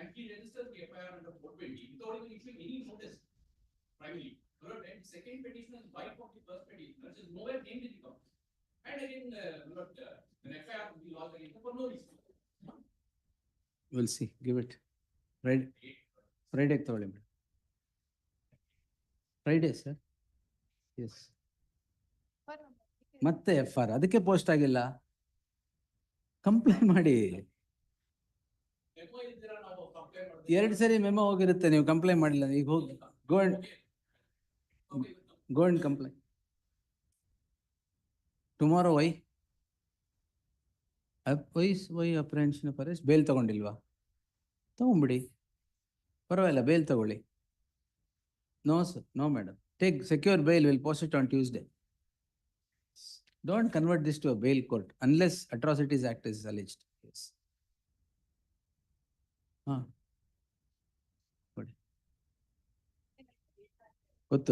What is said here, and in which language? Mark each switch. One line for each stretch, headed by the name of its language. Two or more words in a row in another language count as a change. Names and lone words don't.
English: And he registers the FIR under 420 without even issuing any notice. Primarily. And second petitioner's wife of the first petitioner is nowhere named in the company. And again, an FIR will be lodged against for no reason. We'll see. Give it. Friday
Kannada: ತಗೊಳ್ಳಿ ಮೇಡಮ್.
English: Friday sir. Yes.
Kannada: ಮತ್ತೆ FR ಅದಕ್ಕೆ ಪೋಸ್ಟ್ ಆಗಿಲ್ಲ. ಕಂಪ್ಲೇಂಟ್ ಮಾಡಿ. 2 ಸರಿ ಮೆಮೊ ಹೋಗಿರುತ್ತೆ, ನೀವು ಕಂಪ್ಲೇಂಟ್ ಮಾಡಿಲ್ಲ. ಈಗ ಹೋಗಿ
English: go and complain. Tomorrow why? Why apprehension of arrest?
Kannada: Bail ತಗೊಂಡಿಲ್ವಾ? ತಗೊಂಬಿಡಿ, ಪರವಾಗಿಲ್ಲ, ಬೇಲ್ ತಗೊಳ್ಳಿ.
English: No sir, no madam. Take secure bail, we'll post it on Tuesday. Don't convert this to a bail court unless Atrocities Act is alleged. Yes. Good.